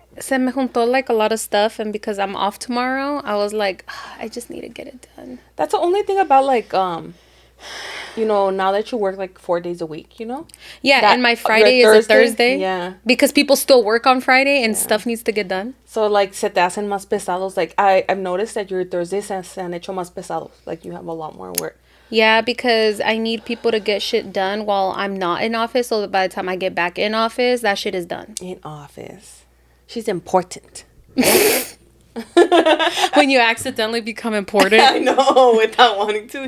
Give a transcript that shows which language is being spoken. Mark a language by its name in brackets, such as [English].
[Spanish] Se me juntó [English] like a lot of stuff, and because I'm off tomorrow, I was like, I just need to get it done. That's the only thing about like, you know, now that you work like 4 days a week, you know? Yeah, that, and my Friday is a Thursday. Yeah. Because people still work on Friday and stuff needs to get done. So like, [Spanish] se te hacen más pesados. [English] Like, I've noticed that your Thursdays [Spanish] se han hecho más pesados. [English] Like, you have a lot more work. Yeah, because I need people to get shit done while I'm not in office. So that by the time I get back in office, that shit is done. In office. She's important. When you accidentally become important. I know, without wanting to.